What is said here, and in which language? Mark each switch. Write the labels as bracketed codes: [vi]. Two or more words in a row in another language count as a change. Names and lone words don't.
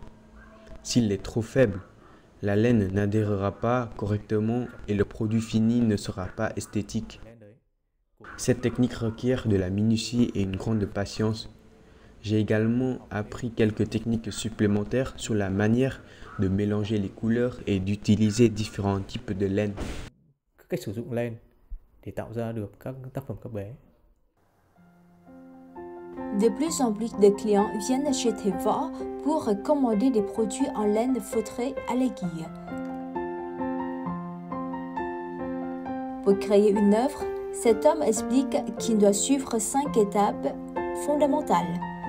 [fr] S'il est trop faible, la laine n'adhérera pas correctement et le produit fini ne sera pas esthétique. Cette technique requiert de la minutie et une grande patience. J'ai également appris quelques techniques supplémentaires sur la manière de mélanger les couleurs et d'utiliser différents types de laine. [vi] Cách sử dụng len để tạo ra được các tác phẩm các bé. [fr] De plus en plus de clients viennent chez Teva pour commander des produits en laine feutrée à l'aiguille. Pour créer une œuvre, cet homme explique qu'il doit suivre 5 étapes fondamentales.